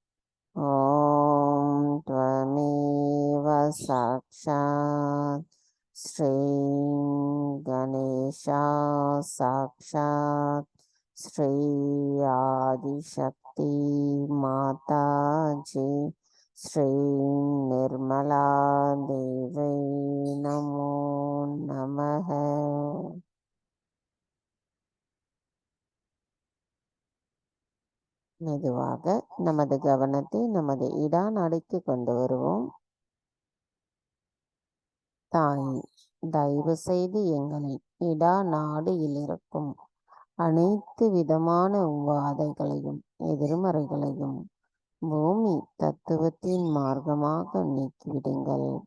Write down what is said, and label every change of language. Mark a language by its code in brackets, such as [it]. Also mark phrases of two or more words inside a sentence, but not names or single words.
[sa] ॐ त्वमेव साक्षात् श्री गणेशा साक्षात् श्री आदिशक्ति माताजी श्री निर्मला देवै नमो नमः। [ta] மெதுவாக நமது கவனத்தை நமது இடாநாடிக்கு கொண்டு வருவோம். தாய், தயவு செய்து எங்களின் இடாநாடியில் இருக்கும் அனைத்து விதமான உபாதைகளையும் எதிர்மறைகளையும் பூமி தத்துவத்தின் மார்க்கமாக நீக்கிவிடுங்கள்.